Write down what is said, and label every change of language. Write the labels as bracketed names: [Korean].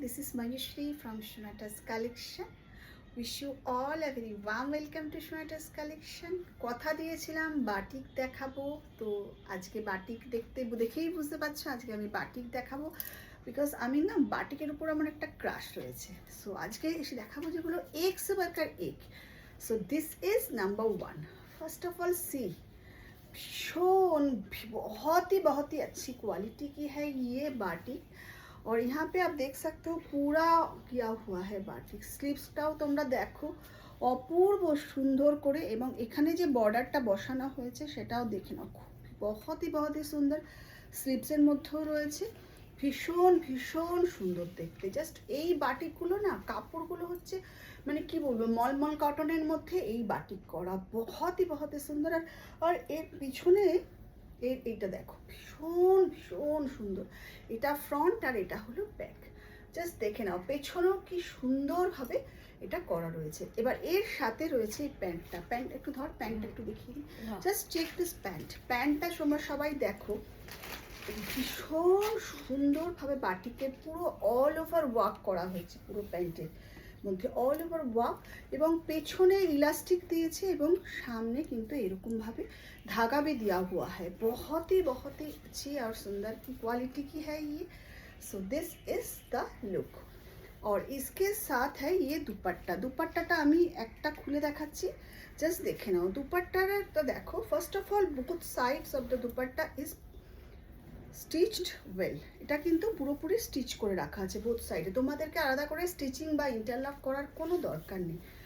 [English] This is Mayushri from Shunata's collection. Wish you all a very warm welcome to Shunata's collection. [Bangla] কথা দিয়েছিলাম batik দেখাবো, তো আজকে batik দেখেই বুঝতে পারছো আজকে আমি বাটিক দেখাবো, বিকজ আমি না বাটিকের উপর আমার একটা ক্রাশ রয়েছে। সো আজকে এসে দেখাবো যেগুলো এক [Hindi] से बढ़कर एक। [English] So this is number 1। [Hindi] First of all सी, भीषण बहुत ही अच्छी क्वालिटी की है ये बाटिक। और यहाँ पे आप देख सकते हो पूरा किया हुआ है बाटिक। [Bangla] স্লিভসটাও তোমরা দেখো অপূর্ব সুন্দর করে, এবং এখানে যে বর্ডারটা বসানো হয়েছে সেটাও দেখে নাও, [Hindi] बहुत ही [Bangla] সুন্দর। স্লিভসের মধ্যেও রয়েছে, ভীষণ ভীষণ সুন্দর দেখতে। জাস্ট এই বাটিকগুলো না, কাপড়গুলো হচ্ছে মানে কি বলবো, মলমল কটনের মধ্যে এই বাটিক করা, [Hindi] बहुत ही [Bangla] সুন্দর। আর এর পিছনে এইটা দেখো, ভীষণ ভীষণ সুন্দর। এটা ফ্রন্ট আর এটা হলো ব্যাক। জাস্ট দেখে নাও পেছনেও কি সুন্দরভাবে এটা করা রয়েছে। এবার এর সাথে রয়েছে এই প্যান্টটা। প্যান্ট একটু ধর, প্যান্টটা একটু দেখিয়ে দিই। জাস্ট চেক দিস প্যান্টটা তোমরা সবাই দেখো, ভীষণ সুন্দরভাবে বাটিকের পুরো অল ওভার ওয়ার্ক করা হয়েছে, পুরো প্যান্টের মধ্যে অল ওভার ওয়ার্ক, এবং পেছনে ইলাস্টিক দিয়েছে এবং সামনে কিন্তু এরকমভাবে [Hindi] धागा भी दिया हुआ है। बहुत ही अच्छी और सुंदर की क्वालिटी की है ये। [English] So this is the look. [Hindi] और इसके साथ है ये दुपट्टा। [Bangla] दुपट्टाটা আমি একটা খুলে দেখাচ্ছি, জাস্ট দেখে নাও। দুপাট্টাটা তো দেখো, first of all [English] both sides of the dupatta is [Bangla] stitched well. এটা কিন্তু পুরোপুরি স্টিচ করে রাখা আছে বোথ সাইডে, তোমাদেরকে আলাদা করে স্টিচিং বা ইন্টারলক করার কোনো দরকার নেই।